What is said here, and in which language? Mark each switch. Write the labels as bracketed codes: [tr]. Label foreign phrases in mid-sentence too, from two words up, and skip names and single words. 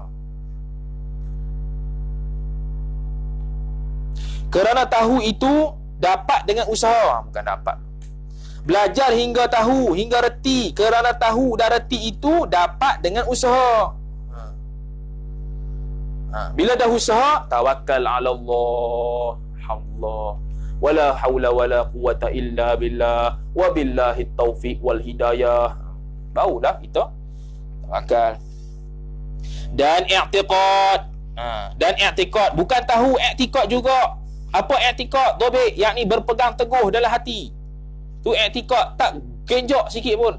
[ms] Kerana tahu itu dapat dengan usaha. Bukan dapat. Belajar hingga tahu, hingga reti. Kerana tahu dan reti itu dapat dengan usaha. Bila dah usaha, tawakal [ar] على الله. [ms] Allah. [ar] ولا حول ولا قوة إلا بالله. وبالله التوفيق والهداية. [ms] Barulah kita tawakal. Dan i'tiqad. Dan i'tiqad. Bukan tahu, i'tiqad juga. Apa i'tiqad? Dobik, yakni berpegang teguh dalam hati. Tu i'tiqad, tak genjok sikit pun.